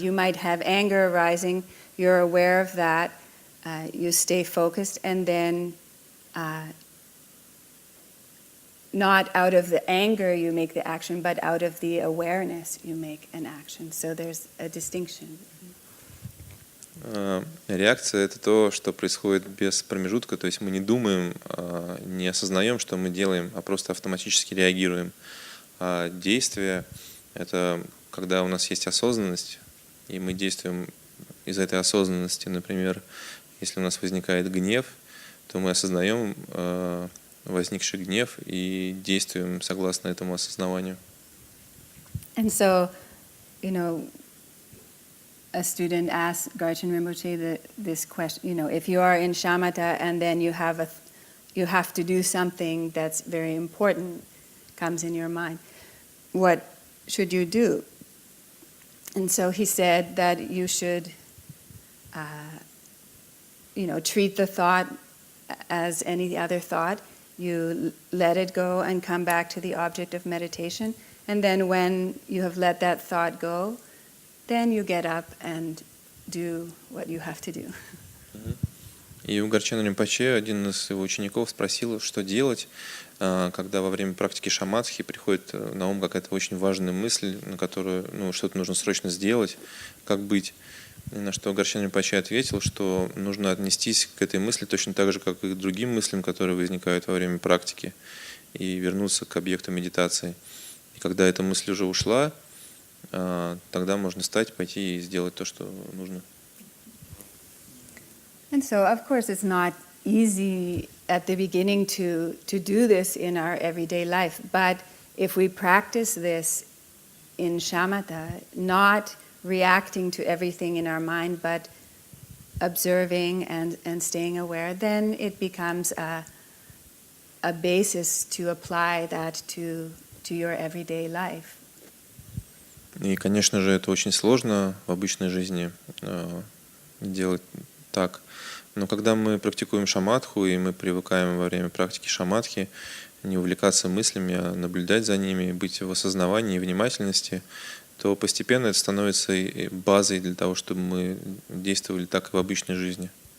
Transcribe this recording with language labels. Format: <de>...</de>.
<en>You might have anger arising, you're aware of that, you stay focused, and then not out of the anger you make the action, but out of the awareness you make an action. So there's a distinction.</en> <ru>Реакция — это то, что происходит без промежутка, то есть мы не думаем, не осознаем, что мы делаем, а просто автоматически реагируем. А действие — это когда у нас есть осознанность, и мы действуем из этой осознанности. Например, если у нас возникает гнев, то мы осознаем возникший гнев и действуем согласно этому осознаванию.</ru> <en>And so, a student asked Garchen Rinpoche this question, if you are in shamatha and then you have to do something that's very important, comes in your mind, what should you do? And so he said that you should, treat the thought as any other thought. You let it go and come back to the object of meditation. And then when you have let that thought go, then you get up and do what you have to do.</en> <ru>И у Гарчана Ринпоче один из его учеников спросил, что делать, когда во время практики шамадхи приходит на ум какая-то очень важная мысль, на которую что-то нужно срочно сделать, как быть. И на что Гарчан Ринпоче ответил, что нужно отнестись к этой мысли точно так же, как и к другим мыслям, которые возникают во время практики, и вернуться к объекту медитации. И когда эта мысль уже ушла, тогда можно встать, пойти и сделать то, что нужно.</ru> <en>And so, of course, it's not easy at the beginning to do this in our everyday life. But if we practice this in shamatha, not reacting to everything in our mind, but observing and staying aware, then it becomes a basis to apply that to your everyday life.</en> <ru>И, конечно же, это очень сложно в обычной жизни делать так. Но когда мы практикуем шамадху, и мы привыкаем во время практики шамадхи не увлекаться мыслями, а наблюдать за ними, быть в осознавании и внимательности, то постепенно это становится базой для того, чтобы мы действовали так и в обычной жизни.</ru>